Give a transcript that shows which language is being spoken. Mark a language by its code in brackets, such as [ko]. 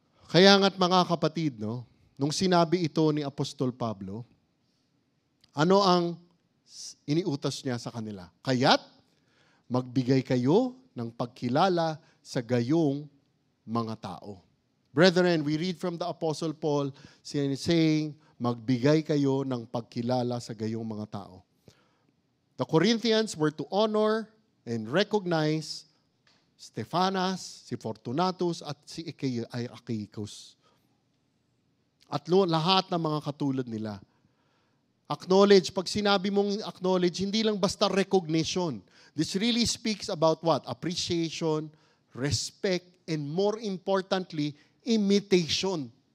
[tl] Kaya nga't mga kapatid, nung sinabi ito ni Apostol Pablo, ano ang iniutos niya sa kanila? Kaya't magbigay kayo ng pagkilala sa gayong mga tao. [en] Brethren, we read from the Apostle Paul saying, [tl] magbigay kayo ng pagkilala sa gayong mga tao. [en] The Corinthians were to honor and recognize Stephanas, si Fortunatus, at si Achaicus. [tl] At lahat ng mga katulad nila. Acknowledge, pag sinabi mong acknowledge, hindi lang basta recognition. [en] This really speaks about what? Appreciation, respect, and more importantly, imitation.